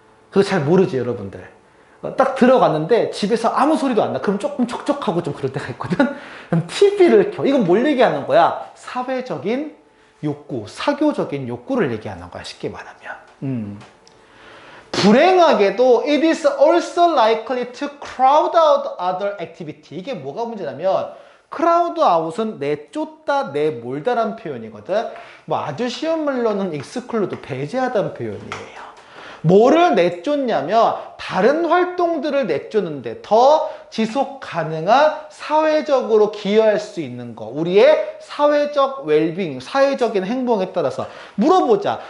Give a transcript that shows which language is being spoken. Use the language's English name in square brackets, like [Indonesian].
[Korean] 그거 잘 모르지, 여러분들. 딱 들어갔는데 집에서 아무 소리도 안 나. 그럼 조금 촉촉하고 좀 그럴 때가 있거든? 그럼 TV를 켜. 이건 뭘 얘기하는 거야? 사회적인 욕구, 사교적인 욕구를 얘기하는 거야, 쉽게 말하면. 불행하게도 [English] it is also likely to crowd out other activity. [Korean] 이게 뭐가 문제냐면 crowd out은 내쫓다, 내몰다라는 표현이거든. 뭐 아주 쉬운 말로는 exclude, 배제하다는 표현이에요. 뭐를 내쫓냐면 다른 활동들을 내쫓는데 더 지속 가능한 사회적으로 기여할 수 있는 거, 우리의 사회적 웰빙, 사회적인 행복에 따라서 물어보자.